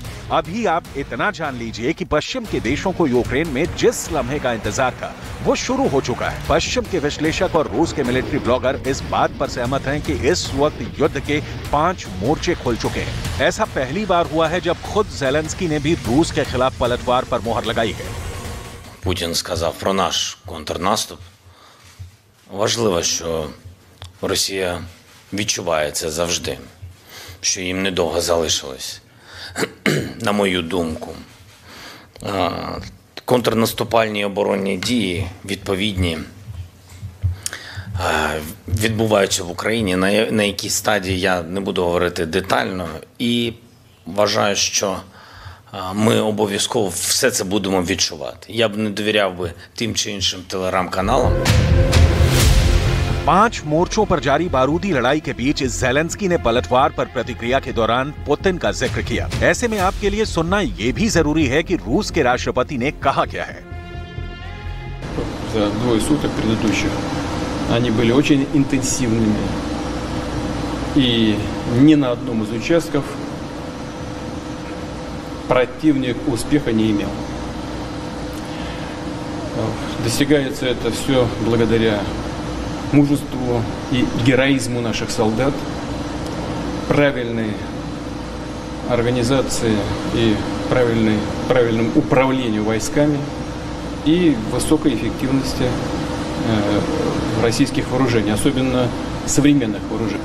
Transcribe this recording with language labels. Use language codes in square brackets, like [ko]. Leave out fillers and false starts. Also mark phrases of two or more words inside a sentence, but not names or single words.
[hi] अभी आप इतना जान लीजिए कि पश्चिम के देशों को यूक्रेन में जिस लम्हे का इंतजार था वो शुरू हो चुका है। पश्चिम के विश्लेषक और रूस के [en] military blogger [hi] इस बात पर सहमत हैं कि इस वक्त युद्ध के 5 मोर्चे खुल चुके हैं। ऐसा पहली बार हुआ है जब खुद ज़ेलेंस्की ने भी रूस के खिलाफ पलटवार पर मोहर लगाई है। [uk] Путін сказав про наш контрнаступ. Важливо, що Росія відчуває це завжди, що їм недовго залишилось. На мою думку, контрнаступальні оборонні дії відповідні відбуваються в Україні, на якій стадії я не буду говорити детально, і вважаю, що ми обов'язково все це будемо відчувати. Я б не довіряв би тим чи іншим телеграм-каналам. [hi] 5 मोर्चों पर जारी बारूदी लड़ाई के बीच ज़ेलेंस्की ने पलटवार पर प्रतिक्रिया के दौरान पुतिन का जिक्र किया। ऐसे में आपके लिए सुनना ये भी जरूरी है कि रूस के राष्ट्रपति ने कहा क्या है। [ru] За двое суток предыдущих они были очень интенсивными, и ни на одном из участков противник успеха не имел. Достигается это все благодаря мужеству и героизму наших солдат, правильной организации и правильному управлению войсками и высокой эффективности российских вооружений, особенно современных вооружений.